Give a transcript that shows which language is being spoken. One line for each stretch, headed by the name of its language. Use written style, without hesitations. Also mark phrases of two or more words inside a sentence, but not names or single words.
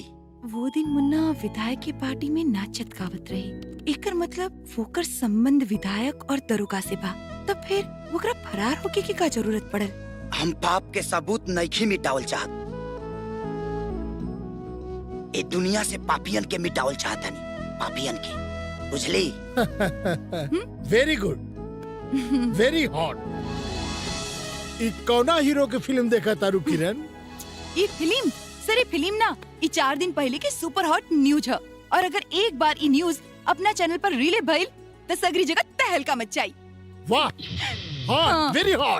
Bhojpuri: वो दिन मुन्ना विधायक की पार्टी में नाचत गावत रही, एकर मतलब वोकर संबंध विधायक और दरोगा से बा, तब फिर वोकरा फरार होके की का जरूरत पड़ल? हम पाप के सबूत नहीं मिटावल चाहत, ए दुनिया से पापियन के मिटावल चाहतनी, पापियन के, बुझली?
English: very good, very hot.
Bhojpuri: ई कौना हीरो के फिल्म देखा तारू किरण? ये फिल्म सर, ये फिल्म ना ये 4 दिन पहले की
English: super hot news
Bhojpuri: है और अगर एक बार ये न्यूज अपना चैनल पर रिले भइल तो सगरी जगह तहलका मचाई।
English: वाह, hot, very hot।